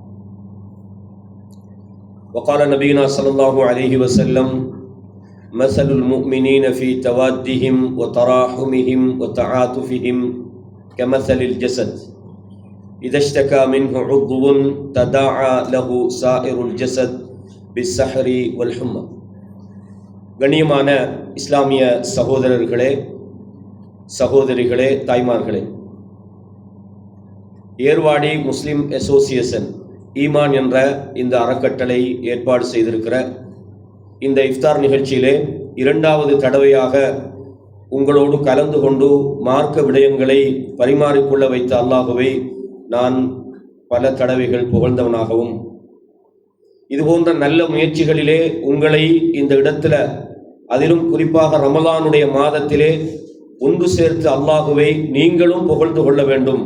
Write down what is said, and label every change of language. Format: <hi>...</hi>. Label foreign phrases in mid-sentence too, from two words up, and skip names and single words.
<ar>وقال نبينا صلى الله عليه وسلم: مثل المؤمنين في توادهم وتراحمهم وتعاطفهم كمثل الجسد إذا اشتكى منه عضو تداعى له سائر الجسد بالسحر والحمى.</ar> <ta>கண்ணியமான இஸ்லாமிய சகோதரர்களே, சகோதரிகளே, தாய்மார்களே, ஏர்வாடி முஸ்லிம் அசோசியேஷன் ஈமான் என்ற இந்த அறக்கட்டளை ஏற்பாடு செய்திருக்கிற இந்த இஃப்தார் நிகழ்ச்சியிலே இரண்டாவது தடவையாக உங்களோடு கலந்து கொண்டு மார்க்க விடயங்களை பரிமாறிக்கொள்ள வைத்த அல்லாஹுவை நான் பல தடவைகள் புகழ்ந்தவனாகவும், இதுபோன்ற நல்ல முயற்சிகளிலே உங்களை இந்த இடத்துல, அதிலும் குறிப்பாக ரமலானுடைய மாதத்திலே ஒன்று சேர்த்து அல்லாஹுவை நீங்களும் புகழ்ந்து கொள்ள வேண்டும்.</ta>